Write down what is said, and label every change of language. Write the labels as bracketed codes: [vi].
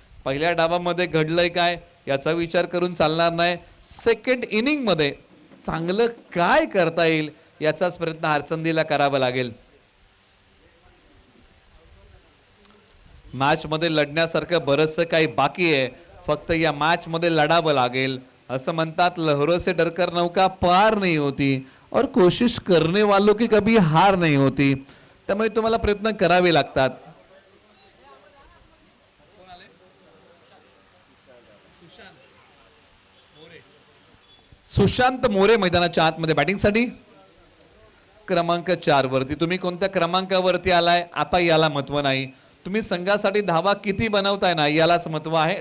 [mr] पहिल्या डावामध्ये घडलंय काय याचा विचार करून चालणार नाही. सेकंड इनिंग मध्ये चांगलं काय करता येईल याचाच प्रयत्न हरचंदीला करावा लागेल. मॅच मध्ये लढण्यासारखं बरंचसं काही बाकी आहे. फक्त या मॅच मध्ये लढावं लागेल. [hi] असं म्हणतात, लहरों से डरकर नौका पार नहीं होती और कोशिश करने वालों की कभी हार नहीं होती. [mr] त्यामुळे तुम्हाला प्रयत्न करावे लागतात. सुशांत मोरे मैदानाच्या आतमध्ये बॅटिंगसाठी क्रमांक 4 वरती. तुम्ही कोणत्या क्रमांकावरती आलाय आता याला महत्व नाही. तुम्ही संघासाठी धावा किती बनवताय ना यालाच महत्व आहे.